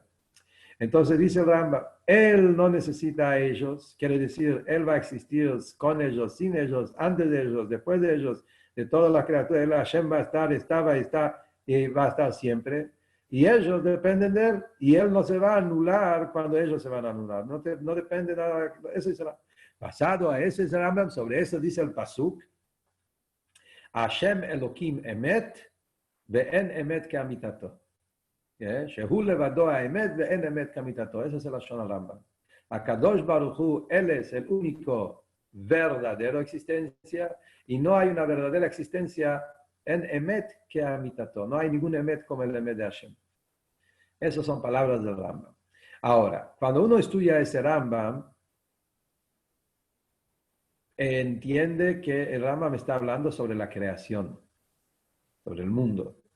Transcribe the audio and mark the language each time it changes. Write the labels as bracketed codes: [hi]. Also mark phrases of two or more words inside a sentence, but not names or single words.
[es] Entonces dice el Rambam, él no necesita a ellos, quiere decir, él va a existir con ellos, sin ellos, antes de ellos, después de ellos, de todas las criaturas. El Hashem va a estar, estaba y está, y va a estar siempre. Y ellos dependen de él, y él no se va a anular cuando ellos se van a anular. No depende nada. Eso es basado a ese Rambam, sobre eso dice el Pasuk, [he] השם אלוהים אמת ואין אמת כאמיתתו. שהוא לבדו האמת ואין אמת כאמיתתו. [es] Ese es el Lashon Rambam. [he] הקדוש ברוך הוא, [es] él es el único verdadero existencia, y no hay una verdadera existencia en [he] אמת כאמיתתו. [es] No hay ningún Emet como el Emet de Hashem. Esas son palabras del Rambam. Ahora, cuando uno estudia ese Rambam, entiende que el Rambam está hablando sobre la creación, sobre el mundo.